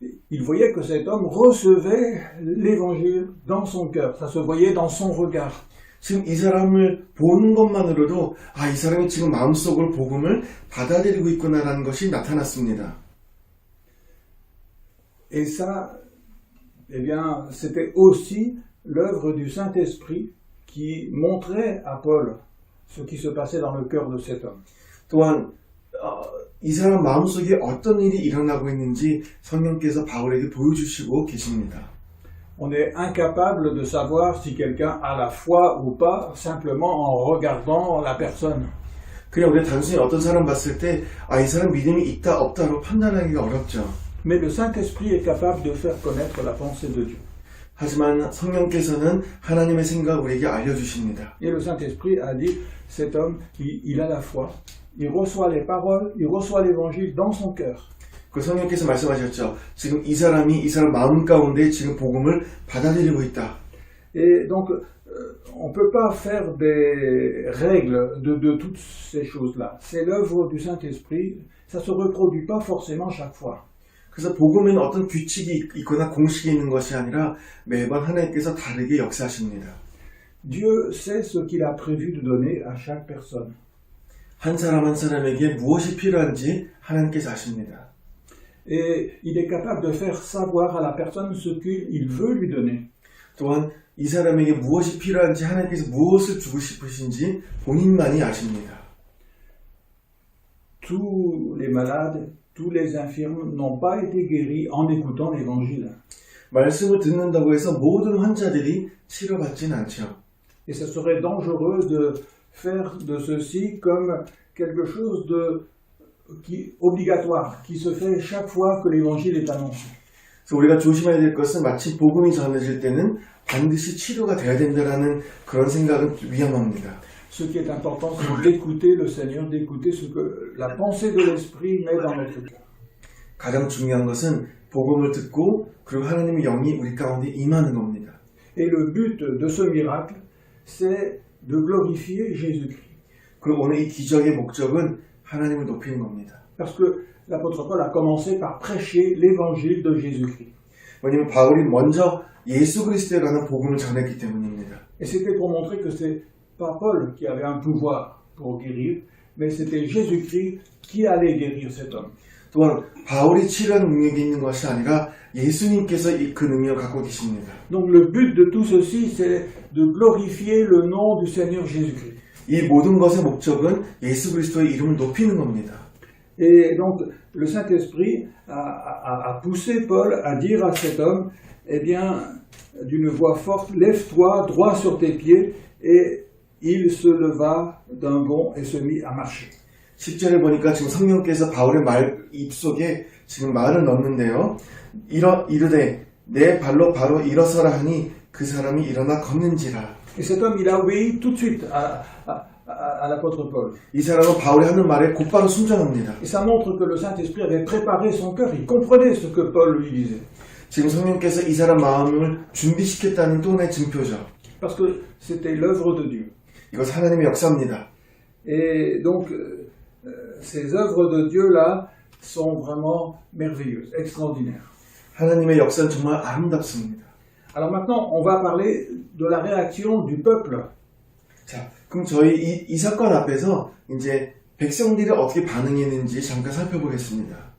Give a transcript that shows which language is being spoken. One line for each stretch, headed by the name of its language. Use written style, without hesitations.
French: Il voyait que cet homme recevait l'évangile dans son cœur. Ça se voyait dans son regard.
Korean: 지금 이 사람을 보는 것만으로도 이 사람이 지금 마음속으로 복음을 받아들이고 있구나라는 것이 나타났습니다.
French: Et ça, eh bien, c'était aussi l'œuvre du Saint-Esprit qui montrait à Paul ce qui se passait dans le cœur de cet homme.
Korean: 또한 이 사람 마음속에 어떤 일이 일어나고 있는지 성령께서 바울에게 보여주시고 계십니다.
French: On est incapable de savoir si quelqu'un a la foi ou pas simplement en regardant la personne.
Korean: 그냥 우리가 단순히 어떤 사람 봤을 때 이 사람 믿음이 있다 없다로 판단하기가 어렵죠.
French: Mais le Saint-Esprit est capable de faire connaître la pensée de Dieu.
Korean: 하지만 성령께서는 하나님의 생각을 우리에게 알려주십니다.
French: Et le Saint-Esprit a dit, cet homme, il a la foi, il reçoit les paroles, il reçoit l'évangile dans son cœur.
Korean: 그 성령께서 말씀하셨죠. 지금 이 사람 마음 가운데 지금 복음을 받아들이고 있다.
French: Et donc, on ne peut pas faire des règles de toutes ces choses-là. C'est l'œuvre du Saint-Esprit, ça ne se reproduit pas forcément chaque fois.
Korean: 그래서 복음에는 어떤 규칙이 있거나 공식이 있는 것이 아니라 매번 하나님께서 다르게 역사하십니다.
French: Dieu sait ce qu'il a prévu de donner à chaque personne.
Korean: 한 사람 한 사람에게 무엇이 필요한지 하나님께서 아십니다.
French: Et il est capable de faire savoir à la personne ce qu'il veut lui donner.
Korean: 또한 이 사람에게 무엇이 필요한지 하나님께서 무엇을 주고 싶으신지 본인만이 아십니다.
French: Tous les malades, tous les infirmes n'ont pas été guéris en écoutant l'évangile.
Korean: 말씀을 듣는다고 해서 모든 환자들이 치료받지는 않죠.
French: Et ce serait dangereux de faire de ceci comme quelque chose obligatoire, qui se fait chaque fois que l'évangile est annoncé.
Korean: 그래서 우리가 조심해야 될 것은 마치 복음이 전해질 때는 반드시 치료가 돼야 된다는 그런 생각은 위험합니다.
French: Ce qui est important, c'est d'écouter le Seigneur, d'écouter ce que la pensée de l'Esprit met dans notre cœur.
Korean: 가장 중요한 것은 복음을 듣고 그리고 하나님의 영이 우리 가운데 임하는 겁니다.
French: Et le but de ce miracle, c'est de glorifier Jésus-Christ.
Korean: 그리고 오늘 이 기적의 목적은 하나님을 높이는 겁니다.
French: Parce que l'apôtre Paul a commencé par prêcher l'évangile de Jésus-Christ.
Korean: 왜냐하면 바울이 먼저 예수 그리스도에 관한 복음을 전했기 때문입니다.
French: Et c'était pour montrer que c'est pas Paul qui avait un pouvoir pour guérir, mais c'était Jésus-Christ qui allait guérir cet homme.
Korean: 또한 바울이 치료하는 능력이 있는 것이 아니라 예수님께서 그 능력을 갖고 계십니다.
French: Donc le but de tout ceci, c'est de glorifier le nom du Seigneur Jésus-Christ.
Korean: 이 모든 것의 목적은 예수 그리스도의 이름을 높이는 겁니다.
French: Et donc le Saint-Esprit a poussé Paul à dire à cet homme, eh bien, d'une voix forte, lève-toi droit sur tes pieds, et il se leva d'un bond et se mit à marcher.
Korean: 10절에 보니까 지금 성령께서 바울의 입속에 지금 말을 넣는데요. 이르되 내 발로 바로 일어서라 하니 그 사람이 일어나 걷는지라.
French: Et cet homme, il a obéi tout de suite à l'apôtre Paul.
Korean: 이 사람은 바울이 하는 말에 곧바로 순종합니다.
French: Et ça montre que le Saint-Esprit avait préparé son cœur, il comprenait ce que Paul lui disait.
Korean: 지금 성령께서 이 사람 마음을 준비시켰다는 또 하나의 증표죠.
French: Parce que c'était l'œuvre de Dieu.
Korean: 이것 하나님의 역사입니다.
French: Et donc, ces œuvres de Dieu-là sont vraiment merveilleuses, extraordinaires.
Korean: 하나님의 역사는 정말 아름답습니다.
French: Alors maintenant, on va parler de la réaction du peuple.
Korean: 자, 그럼 저희 이 사건 앞에서 이제 백성들이 어떻게 반응했는지 잠깐 살펴보겠습니다.